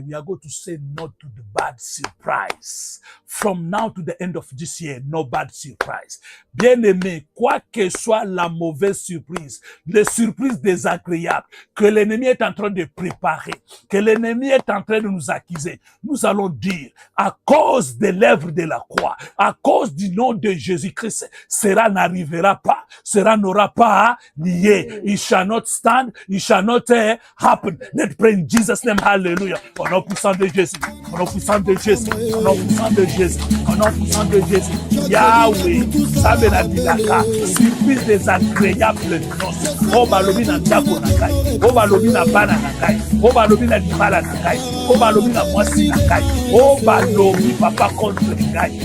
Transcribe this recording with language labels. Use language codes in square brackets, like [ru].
[en] We are going to say no to the bad surprise. From now to the end of this year, no bad surprise. [fr] Bien-aimé, quoi que soit la mauvaise surprise, les surprises désagréables que l'ennemi est en train de préparer, que l'ennemi est en train de nous accuser, nous allons dire, à cause de l'œuvre de la croix, à cause du nom de Jésus-Christ, cela n'arrivera pas, cela n'aura pas lié. [en] It shall not stand, it shall not happen. Let's pray in Jesus' name, hallelujah. [fr] Au nom puissant de Jésus, au nom puissant de Jésus, au nom puissant de Jésus, au nom puissant de Jésus, Yahweh, [ln] sabe na dilaka, [fr] surprise désagréable non. [ln] O balobi na ndako na kai, o balobi na bana na kai, o balobi na libala na kai, o balobi na mwasi na kai, o balobi papa contre kai.